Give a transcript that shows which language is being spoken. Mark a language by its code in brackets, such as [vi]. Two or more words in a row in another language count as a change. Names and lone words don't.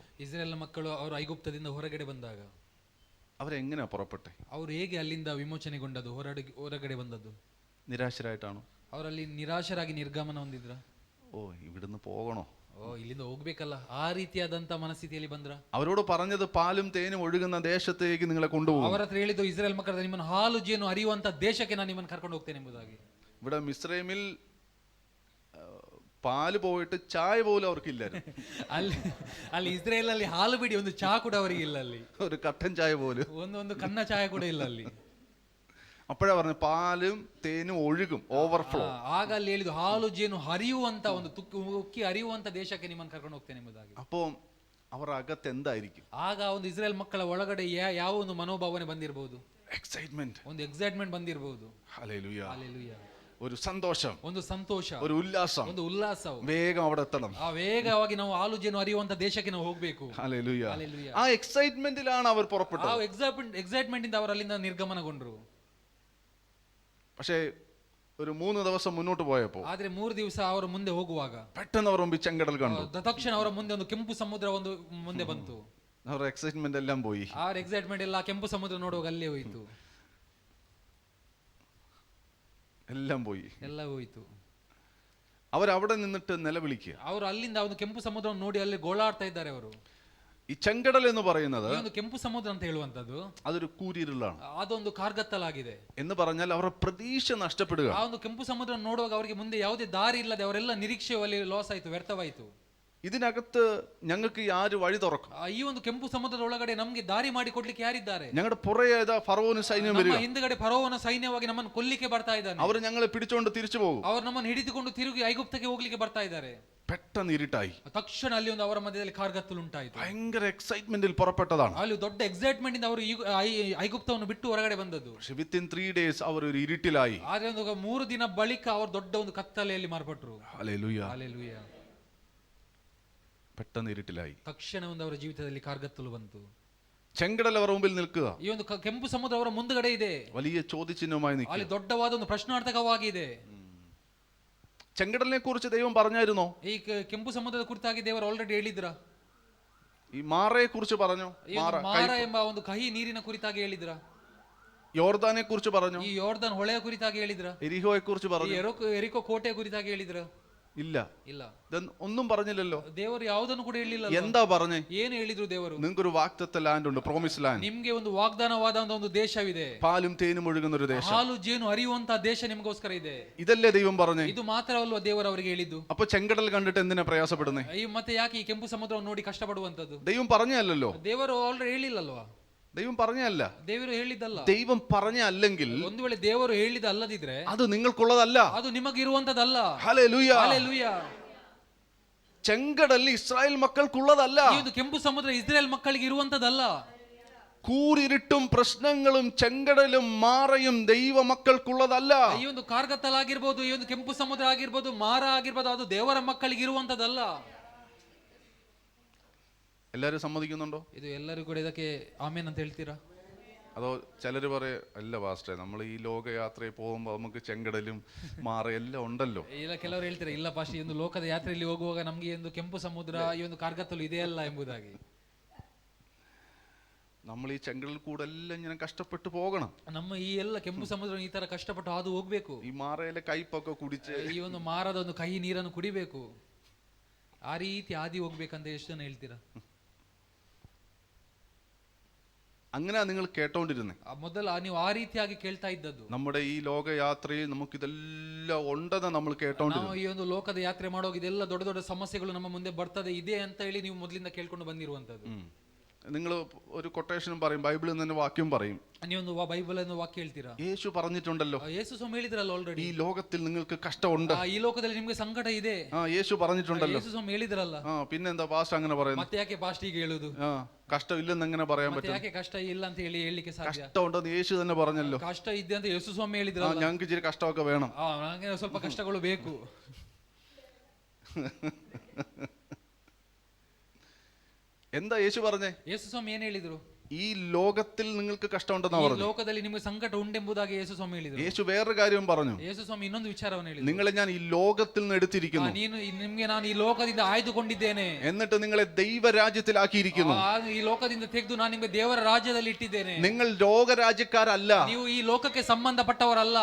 [kn] ಇಸ್ರೇಲ್ ಮಕ್ಕಳು ಅವರು ಐಗುಪ್ತದಿಂದ ಹೊರಗಡೆ ಬಂದಾಗ [ml] അവരെങ്ങനെയാ പുറപ്പെട്ടെ? [kn] ಅವರು ಹೇಗೆ ಅಲ್ಲಿಂದ ವಿಮೋಚನೆಗೊಂಡದ್ದು, ಹೊರಗಡೆ ಬಂದದ್ದು? [ml] നിരാശരായിട്ടാണോ? [kn] ಅವರಲ್ಲಿ ನಿರಾಶರಾಗಿ ನಿರ್ಗಮನ ಹೊಂದಿದ್ರ? [ml] ഓ ഇവിടുന്ന് പോകണോ, [kn] ಇಲ್ಲಿಂದ ಹೋಗ್ಬೇಕಲ್ಲ, ಆ ರೀತಿಯಾದಂತ ಮನಸ್ಥಿತಿಯಲ್ಲಿ ಬಂದ್ರ? [ml] അവരോട് പറഞ്ഞത് പാലും തേനും ഒഴുകുന്ന ദേശത്തേക്ക് നിങ്ങളെ കൊണ്ടുപോകും. [kn] ಅವರ ಹತ್ರ ಹೇಳಿದ್ದು ಇಸ್ರೇಲ್ ಮಕ್ಕಳ ನಿಮ್ಮನ್ನು ಹಾಲು ಜೇನು ಹರಿಯುವಂತ ದೇಶಕ್ಕೆ ನಾನು ನಿಮ್ಮನ್ನು ಕರ್ಕೊಂಡು ಹೋಗ್ತೇನೆ ಎಂಬುದಾಗಿ. [ml] ഇവിടെ മിസ്രൈമിൽ പാല് പോയിട്ട് ചായ പോലും അവർക്കില്ലായിരുന്നു. [kn] ಅಲ್ಲಿ ಇಸ್ರೇಲ್ ಅಲ್ಲಿ ಹಾಲು ಬಿಡಿ ಒಂದು ಚಹಾ ಕೂಡ ಅವರಿಗೆ ಇಲ್ಲ. ಅಲ್ಲಿ [ml] ഒരു കട്ടൻ ചായ പോലും, [kn] ಒಂದು ಕನ್ನ ಚಾಯ ಕೂಡ ಇಲ್ಲ ಅಲ್ಲಿ. [ml] അപ്പോഴാ പറഞ്ഞു പാലും തേനും ഒഴുകും, ഓവർഫ്ലോ. [kn] ಆಗ ಅಲ್ಲಿ ಹೇಳಿದ್ದು ಹಾಲು ಜೇನು ಹರಿಯುವಂತ ಒಂದು ಉಕ್ಕಿ ಹರಿಯುವಂತ ದೇಶಕ್ಕೆ ನಿಮ್ಮನ್ನು ಕರ್ಕೊಂಡು ಹೋಗ್ತೇನೆ ಎಂಬುದಾಗಿ. [ml] അപ്പോ അവർ അകത്ത് എന്തായിരിക്കും? [kn] ಆಗ ಒಂದು ಇಸ್ರೇಲ್ ಮಕ್ಕಳ ಒಳಗಡೆ ಯಾವ ಒಂದು ಮನೋಭಾವನೆ ಬಂದಿರಬಹುದು? [ml] എക്സൈറ്റ്മെന്റ്, [kn] ಒಂದು ಎಕ್ಸೈಟ್ಮೆಂಟ್ ಬಂದಿರಬಹುದು. [ml] ഹല്ലേലൂയ. [kn] ಹಲ್ಲೆಲೂಯಾ. [ml] ഒരു സന്തോഷം, [kn] ಒಂದು ಸಂತೋಷ, [ml] ഒരു ഉല്ലാസം, [kn] ಒಂದು ಉಲ್ಲಾಸವು. [ml] വേഗം അവിടെ എത്തണം. [kn] ಆ ವೇಗವಾಗಿ ನಾವು ಹಾಲು ಜೇನು ಹರಿಯುವಂತ ದೇಶಕ್ಕೆ ನಾವು ಹೋಗ್ಬೇಕು. [ml] ഹല്ലേലൂയ. [kn] ಹಲ್ಲೆಲೂಯಾ. [ml] ആ എക്സൈറ്റ്മെന്റിലാണ് അവർ [kn] ಆ [ml] പുറപ്പെട്ടത്. [kn] ಎಕ್ಸೈಟ್ಮೆಂಟ್ ಇಂದ ಅವರು ಅಲ್ಲಿಂದ ನಿರ್ಗಮನಗೊಂಡ್ರು. [ml] പക്ഷേ ഒരു 3 ദിവസം മുന്നോട്ട് പോയപ്പോ [kn] ಆದ್ರೆ 3 ದಿವಸ ಅವರು ಮುಂದೆ ಹೋಗುವಾಗ [ml] പെട്ടെന്ന് അവർ മുമ്പിൽ ചെങ്കടൽ കണ്ടു. [kn] ತಕ್ಷಣ ಅವರ ಮುಂದೆ ಒಂದು ಕೆಂಪು ಸಮುದ್ರ ಒಂದು ಮುಂದೆ ಬಂತು. [ml] അവരുടെ എക്സൈറ്റ്മെന്റ് എല്ലാം പോയി. [kn] ಅವರ ಎಕ್ಸೈಟ್ಮೆಂಟ್ ಎಲ್ಲ ಕೆಂಪು ಸಮುದ್ರ ನೋಡುವಾಗ ಅಲ್ಲೇ ಹೋಯಿತು. [ml] എല്ലാം പോയി, [kn] ಎಲ್ಲ ಹೋಯಿತು. [ml] അവരവിടെ നിന്നിട്ട് നിലവിളിക്കുക. [kn] ಅವರು ಅಲ್ಲಿಂದ ಒಂದು ಕೆಂಪು ಸಮುದ್ರವನ್ನು ನೋಡಿ ಅಲ್ಲಿ ಗೋಳಾಡ್ತಾ ಇದ್ದಾರೆ ಅವರು. [ml] ഈ ചെങ്കടൽ എന്ന് പറയുന്നത് [kn] ಈ ಒಂದು ಕೆಂಪು ಸಮುದ್ರ ಅಂತ ಹೇಳುವಂತದ್ದು [ml] അതൊരു കൂരിരുളാണ്. [kn] ಅದೊಂದು ಕಾರ್ಗತ್ತಲಾಗಿದೆ. [ml] എന്ന് പറഞ്ഞാൽ അവരുടെ പ്രതീക്ഷ നഷ്ടപ്പെടുക. [kn] ಆ ಒಂದು ಕೆಂಪು ಸಮುದ್ರ ನೋಡುವಾಗ ಅವರಿಗೆ ಮುಂದೆ ಯಾವುದೇ ದಾರಿ ಇಲ್ಲದೆ ಅವರೆಲ್ಲ ನಿರೀಕ್ಷೆಯಲ್ಲಿ ಲಾಸ್ ಆಯ್ತು, ವ್ಯರ್ಥವಾಯಿತು. [ml] ഇതിനകത്ത് ഞങ്ങൾക്ക് ആര് വഴി തുറക്കും? [kn] ಈ ಒಂದು ಕೆಂಪು ಸಮುದ್ರದ ಒಳಗಡೆ ನಮಗೆ ದಾರಿ ಮಾಡಿ ಕೊಡ್ಲಿಕ್ಕೆ ಯಾರಿದ್ದಾರೆ? [ml] ഞങ്ങളുടെ പുറകെ ഫറവോന് സൈന്യം വരിക. [kn] ನಮ್ಮ ಹಿಂದ್ಗಡೆ ಫರೋವನ ಸೈನ್ಯವಾಗಿ ನಮ್ಮನ್ನು ಕೊಲ್ಲಿಕ್ಕೆ ಬರ್ತಾ ಇದ್ದಾನೆ. [ml] അവർ ഞങ്ങളെ പിടിച്ചുകൊണ്ട് തിരിച്ചു പോകും. [kn] ಅವರು ನಮ್ಮನ್ನು ಹಿಡಿದುಕೊಂಡು ತಿರುಗಿ ಐಗುಪ್ತಕ್ಕೆ ಹೋಗ್ಲಿಕ್ಕೆ ಬರ್ತಾ ಇದ್ದಾರೆ. [ml] പെട്ടെന്ന് ഇരുട്ടായി. [kn] ತಕ್ಷಣ ಅಲ್ಲಿ ಒಂದು ಅವರ ಮಧ್ಯದಲ್ಲಿ ಕಾರ್ಗತ್ತಲು ಉಂಟಾಯಿತು. [ml] ഭയങ്കര എക്സൈറ്റ്മെന്റിൽ പുറപ്പെട്ടതാണ്. [kn] ಅಲ್ಲಿ ದೊಡ್ಡ ಎಕ್ಸೈಟ್ಮೆಂಟ್ ಇಂದ ಅವರು ಐಗುಪ್ತವನ್ನು ಬಿಟ್ಟು ಹೊರಗಡೆ ಬಂದದ್ದು. [ml] പക്ഷെ [en] within 3 days [ml] അവർ ഒരു ഇരുട്ടിലായി. [kn] ಆದ್ರೆ ಒಂದು 3 ದಿನ ಬಳಿಕ ಅವರು ದೊಡ್ಡ ಒಂದು ಕತ್ತಲೆಯಲ್ಲಿ ಮಾರ್ಪಟ್ಟರು. [ml] ഹല്ലേലൂയ. [kn] ಹಲ್ಲೆಲೂಯಾ. [ml] പെട്ടെന്ന് ഇരുട്ടിലായി. [kn] ತಕ್ಷಣ ಒಂದು ಅವರ ಜೀವಿತದಲ್ಲಿ ಕಾರ್ಗತ್ತಲು ಬಂತು. [ml] ചെങ്കടൽ അവരുടെ മുമ്പിൽ നിൽക്കുക. [kn] ಈ ಒಂದು ಕೆಂಪು ಸಮುದ್ರ ಅವರ ಮುಂದುಗಡೆ ಇದೆ. [ml] വലിയ ചോദ്യചിഹ്നമായി നിൽക്കുക. [kn] ಅಲ್ಲಿ ದೊಡ್ಡವಾದ ಒಂದು ಪ್ರಶ್ನಾರ್ಥಕವಾಗಿದೆ. [ml] ചെങ്കടലിനെ കുറിച്ച് ദൈവം പറഞ്ഞായിരുന്നോ? [kn] ಈ ಕೆಂಪು ಸಮುದ್ರದ ಕುರಿತಾಗಿ ದೇವರು ಆಲ್ರೆಡಿ ಹೇಳಿದ್ರ? [ml] ഈ മാറയെ കുറിച്ച് പറഞ്ഞോ? [kn] ಮಾರ ಎಂಬ ಒಂದು ಕಹಿ ನೀರಿನ ಕುರಿತಾಗಿ ಹೇಳಿದ್ರ? [ml] യോർദാനെ കുറിച്ച് പറഞ്ഞു? [kn] ಈ ಯೋರ್ದನ್ ಹೊಳೆಯ ಕುರಿತಾಗಿ ಹೇಳಿದ್ರ? [ml] എരിഹോയെ കുറിച്ച് പറഞ്ഞു? [kn] ಎರಿಕೋ ಕೋಟೆಯ ಕುರಿತಾಗಿ ಹೇಳಿದ್ರ? [ml] ഇല്ല. [kn] ಇಲ್ಲ. [ml] ഒന്നും പറഞ്ഞില്ലല്ലോ. [kn] ದೇವರು ಯಾವುದನ್ನು ಕೂಡ ಹೇಳಿಲ್ಲ. [ml] എന്താ പറഞ്ഞേ? [kn] ಏನು ಹೇಳಿದ್ರು ದೇವರು? [ml] നിങ്ങൾക്കൊരു വാഗ്ദത്ത ലാൻഡ് ഉണ്ട്, [en] promise land. [kn] ನಿಮ್ಗೆ ಒಂದು ವಾಗ್ದಾನವಾದ ಒಂದು ದೇಶವಿದೆ, [ml] പാലും തേനും ഒഴുകുന്ന ഒരു ദേശം, [kn] ಹಾಲು ಜೇನು ಹರಿಯುವಂತ ದೇಶ ನಿಮಗೋಸ್ಕರ ಇದೆ. [ml] ഇതല്ലേ ദൈവം പറഞ്ഞേ? [kn] ಇದು ಮಾತ್ರವಲ್ವಾ ದೇವರು ಅವರಿಗೆ ಹೇಳಿದ್ದು? [ml] അപ്പൊ ചെങ്കടൽ കണ്ടിട്ട് എന്തിനാ പ്രയാസപ്പെടുന്നേ? [kn] ಮತ್ತೆ ಯಾಕೆ ಈ ಕೆಂಪು ಸಮುದ್ರವನ್ನು ನೋಡಿ ಕಷ್ಟಪಡುವಂತದ್ದು? [ml] ദൈവം പറഞ്ഞല്ലോ. [kn] ದೇವರು ಆಲ್ರೆಡಿ ಹೇಳಿಲ್ಲಲ್ವಾ? [ml] ദൈവം പറഞ്ഞല്ല. [kn] ದೇವರು ಹೇಳಿದ್ದಲ್ಲ. [ml] ദൈവം പറഞ്ഞ അല്ലെങ്കിൽ, [kn] ಒಂದು ವೇಳೆ ದೇವರು ಹೇಳಿದ ಅಲ್ಲದಿದ್ರೆ [ml] അത് നിങ്ങൾക്കുള്ളതല്ല, [kn] ಅದು ನಿಮಗಿರುವಂತದಲ್ಲ. [ml] ഹല്ലേലൂയ, [kn] ಹಲ್ಲೆಲೂಯ. [ml] ചെങ്കടൽ ഇസ്രായേൽ മക്കൾക്കുള്ളതല്ല. [kn] ಈ ಒಂದು ಕೆಂಪು ಸಮುದ್ರ ಇಸ್ರೇಲ್ ಮಕ್ಕಳಿಗೆ ಇರುವಂತದಲ್ಲ. [ml] കൂരിരുട്ടും പ്രശ്നങ്ങളും ചെങ്കടലും മാറയും ദൈവ മക്കൾക്കുള്ളതല്ല. [kn] ಈ ಒಂದು ಕಾರ್ಗತ್ತಲಾಗಿರ್ಬೋದು, ಈ ಒಂದು ಕೆಂಪು ಸಮುದ್ರ ಆಗಿರ್ಬೋದು, ಮಾರ ಆಗಿರ್ಬೋದು, ಅದು ದೇವರ ಮಕ್ಕಳಿಗೆ ಇರುವಂತದಲ್ಲ. [ml] എല്ലാരും സമ്മതിക്കുന്നുണ്ടോ? [kn] ಇದು ಎಲ್ಲರಿಗೂ ಕೂಡ ಇದಕ್ಕೆ ಆಮೇನ್ ಅಂತ ಹೇಳ್ತೀರಾ? [ml] അതോ ചിലര് പറയും അല്ല പാസ്റ്റേ, നമ്മൾ ഈ ലോകയാത്രയിൽ പോകുമ്പോൾ നമുക്ക് ചെങ്കടലും മാറ എല്ലാം ഉണ്ടല്ലോ. [kn] ಇಲ್ಲ, ಕೆಲವರು ಹೇಳ್ತಾರೆ ಇಲ್ಲ ಪಾಸ್ಟ್, ಈ ಒಂದು ಲೋಕದ ಯಾತ್ರೆಯಲ್ಲಿ ಹೋಗುವಾಗ ನಮ್ಗೆ ಒಂದು ಕೆಂಪು ಸಮುದ್ರ, ಈ ಒಂದು ಕಾರ್ಗತ್ತಲು ಇದೆಯಲ್ಲ ಎಂಬುದಾಗಿ. [ml] നമ്മൾ ഈ ചെങ്കടലിൽ കൂടെ എല്ലാം ഇങ്ങനെ കഷ്ടപ്പെട്ടു പോകണം. [kn] ನಮ್ಮ ಈ ಎಲ್ಲ ಕೆಂಪು ಸಮುದ್ರ ಈ ತರ ಕಷ್ಟಪಟ್ಟು ಹಾದು ಹೋಗ್ಬೇಕು. [ml] ഈ മാറയിലെ കയ്പൊക്കെ കുടിച്ച് [kn] ಈ ಒಂದು ಮಾರದ ಒಂದು ಕಹಿ ನೀರನ್ನು ಕುಡಿಬೇಕು. ಆ ರೀತಿ ಹಾದಿ ಹೋಗ್ಬೇಕಂತ ಎಷ್ಟು ಜನ ಹೇಳ್ತೀರಾ? [ml] അങ്ങനെ നിങ്ങൾ കേട്ടോണ്ടിരുന്നേ. [kn] ಮೊದಲ ನೀವು ಆ ರೀತಿಯಾಗಿ ಕೇಳ್ತಾ ಇದ್ದದ್ದು. [ml] നമ്മുടെ ഈ ലോകയാത്രയിൽ നമുക്കിതെല്ലാം ഉണ്ടെന്ന് നമ്മൾ കേട്ടോണ്ടിരുന്നു. [kn] ನಾವು ಈ ಒಂದು ಲೋಕದ ಯಾತ್ರೆ ಮಾಡುವಾಗ ಇದೆಲ್ಲ ದೊಡ್ಡ ದೊಡ್ಡ ಸಮಸ್ಯೆಗಳು ನಮ್ಮ ಮುಂದೆ ಬರ್ತದೆ ಇದೆ ಅಂತ ಹೇಳಿ ನೀವು ಮೊದಲಿಂದ ಕೇಳ್ಕೊಂಡು ಬಂದಿರುವಂತದ್ದು. [ml] നിങ്ങൾ ഒരു കൊട്ടേഷനും പറയും, ബൈബിളിൽ നിന്ന് വാക്യം പറയും. [kn] ನೀವೊಂದು ಬೈಬಲ್ ಅನ್ನು ವಾಕ್ಯ ಹೇಳ್ತೀರಾ? [ml] യേശു പറഞ്ഞിട്ടുണ്ടല്ലോ, [kn] ಯೇಸು ಸ್ವಾಮಿ ಹೇಳಿದ್ರಲ್ಲ ಆಲ್ರೆಡಿ, [ml] ഈ ലോകത്തിൽ നിങ്ങൾക്ക് കഷ്ടമുണ്ട്. [kn] ಈ ಲೋಕದಲ್ಲಿ ನಿಮ್ಗೆ ಸಂಕಟ ಇದೆ. [ml] യേശു പറഞ്ഞിട്ടുണ്ടല്ലോ. [kn] ಯೇಸು ಸ್ವಾಮಿ ಹೇಳಿದ್ರಲ್ಲ. [ml] പിന്നെന്താ പാസ്റ്റർ അങ്ങനെ പറയുന്നത്? [kn] ಮತ್ತೆ ಯಾಕೆ ಪಾಸ್ಟ್ ಈಗ ಹೇಳುದು? [ml] കഷ്ടമില്ലെന്ന് എങ്ങനെ പറയാൻ പറ്റും? [kn] ಯಾಕೆ ಕಷ್ಟ ಇಲ್ಲ ಅಂತ ಹೇಳಿಕ್ಕೆ ಸಾಧ್ಯ? [ml] കഷ്ടമുണ്ടെന്ന് യേശു തന്നെ പറഞ്ഞല്ലോ. [kn] ಕಷ್ಟ ಇದೆ ಅಂತ ಯೇಸು ಸ್ವಾಮಿ ಹೇಳಿದ್ರಲ್ಲ. [ml] ഞങ്ങൾക്ക് ഇച്ചിരി കഷ്ടമൊക്കെ വേണം, [kn] ನನಗೆ ಸ್ವಲ್ಪ ಕಷ್ಟಗಳು ಬೇಕು. [ml] എന്താ യേശു പറഞ്ഞേ? [kn] ಯೇಸು ಸ್ವಾಮಿ ಏನ್ ಹೇಳಿದ್ರು? [ml] ഈ ലോകത്തിൽ നിങ്ങൾക്ക് കഷ്ടമുണ്ടെന്നാ പറഞ്ഞു. [kn] ಲೋಕದಲ್ಲಿ ನಿಮಗೆ ಸಂಕಟ ಉಂಟೆಂಬುದಾಗಿ ಯೇಸು ಸ್ವಾಮಿ ಹೇಳಿದ್ರು. [ml] യേശು വേറൊരു കാര്യം പറഞ്ഞു. [kn] ಯೇಸು ಸ್ವಾಮಿ ಇನ್ನೊಂದು ವಿಚಾರವನ್ನು ಹೇಳಿದ್ರು. [ml] നിങ്ങളെ ഞാൻ ഈ ലോകത്തിൽ നിന്ന് എടുത്തിരിക്കുന്നു, [kn] ನಿಮ್ಗೆ ನಾನು ಈ ಲೋಕದಿಂದ ಆಯ್ದುಕೊಂಡಿದ್ದೇನೆ, [ml] എന്നിട്ട് നിങ്ങളെ ദൈവരാജ്യത്തിലാക്കിയിരിക്കുന്നു. [kn] ಈ ಲೋಕದಿಂದ ತೆಗೆದು ನಾನು ನಿಮಗೆ ದೇವರ ರಾಜ್ಯದಲ್ಲಿ ಇಟ್ಟಿದ್ದೇನೆ. [ml] നിങ്ങൾ ലോകരാജ്യക്കാരല്ല, [kn] ನೀವು ಈ ಲೋಕಕ್ಕೆ ಸಂಬಂಧಪಟ್ಟವರಲ್ಲ,